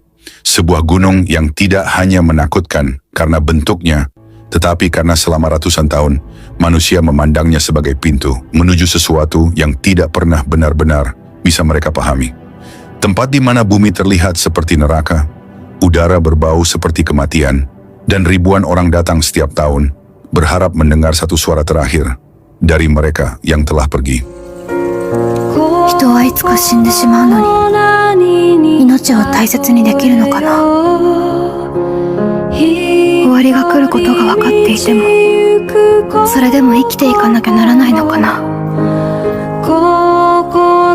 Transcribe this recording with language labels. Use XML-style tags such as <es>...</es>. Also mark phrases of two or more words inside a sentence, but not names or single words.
<id>Sebuah gunung yang tidak hanya menakutkan karena bentuknya, tetapi karena selama ratusan tahun, manusia memandangnya sebagai pintu menuju sesuatu yang tidak pernah benar-benar bisa mereka pahami. Tempat di mana bumi terlihat seperti neraka, udara berbau seperti kematian, dan ribuan orang datang setiap tahun, berharap mendengar satu suara terakhir dari mereka yang telah pergi.</id> <ja>人はいつか死んでしまうのに、命を大切にできるのかな。終わりが来ることが分かっていても、それでも生きていかなきゃならないのかな。</ja>